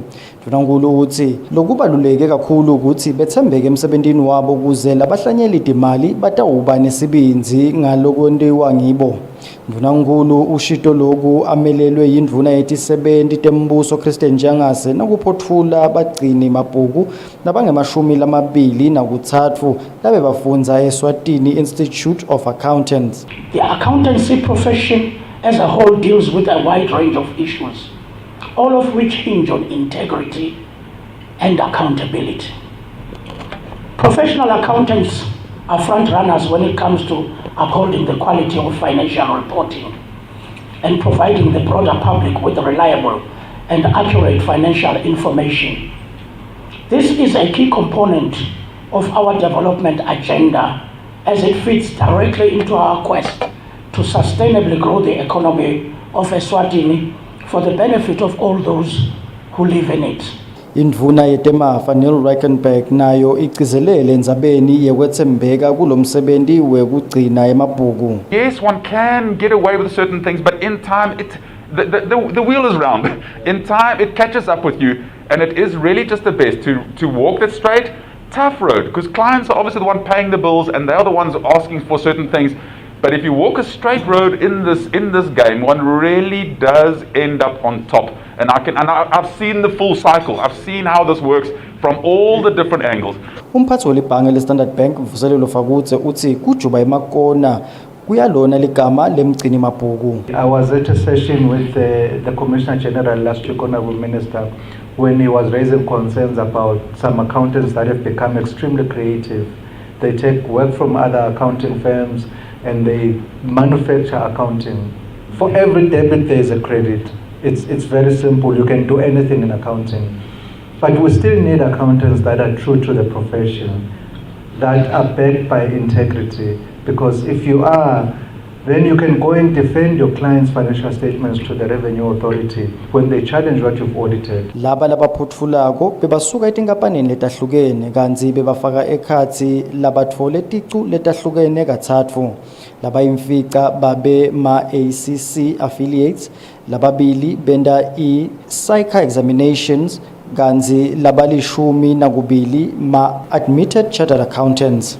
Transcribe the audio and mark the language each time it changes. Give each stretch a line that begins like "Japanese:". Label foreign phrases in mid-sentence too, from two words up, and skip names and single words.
Swati: Mvunankulu uthi lokubaluleke kakhulu ukuthi bethembeke emsebenzini wabo ukuze labahlanyela imali batawuba nesibinzi ngalokwenziwa ngibo. Mvunankulu ushito loku amelelwe yindvuna yetisebenti tembuso Christian Njangase nakuphothula abagcini mabhuku nabangama-23 labe bafundza Eswatini Institute of Accountants.
English: The accountancy profession as a whole deals with a wide range of issues, all of which hinge on integrity and accountability. Professional accountants are front runners when it comes to upholding the quality of financial reporting and providing the broader public with reliable and accurate financial information. This is a key component of our development agenda as it fits directly into our quest to sustainably grow the economy of Eswatini for the benefit of all those who live in it.
Swati: Indvuna yetemafa Neil Reichenberg nayo igcizelele endzabeni yekwethembeka kulomsebenzi wekugcina emabhuku.
English: Yes, one can get away with certain things, but in time the wheel is round. In time it catches up with you, and it is really just the best to walk that straight, tough road, because clients are obviously the one paying the bills and they're the ones asking for certain things. But if you walk a straight road in this game, one really does end up on top. And I've seen the full cycle. I've seen how this works from all the different angles.
Swati: Umphathi welibhange le-Standard Bank Vuselelo Fakutse uthi kujuba emakona kuyalona ligama lemgcini mabhuku.
English: I was at a session with the Commissioner General last week, Honorable Minister, when he was raising concerns about some accountants that have become extremely creative. They take work from other accounting firms and they manufacture accounting. For every debit there is a credit. It's very simple. You can do anything in accounting. But we still need accountants that are true to the profession, that are backed by integrity. Because if you are, then you can go and defend your client's financial statements to the Revenue Authority when they challenge what you've audited.
Swati: Laba labaphotfulako bebasuka etinkampanini letahlukene kanzi bebafaka ekhatsi labatfole ticu letahlukene kathatfu. Laba imfica babe ma-
English: ACC affiliates,
Swati: lababili benda i-
English: psycha examinations
Swati: kanzi labalishumi nakubili ma-
English: admitted chartered accountants.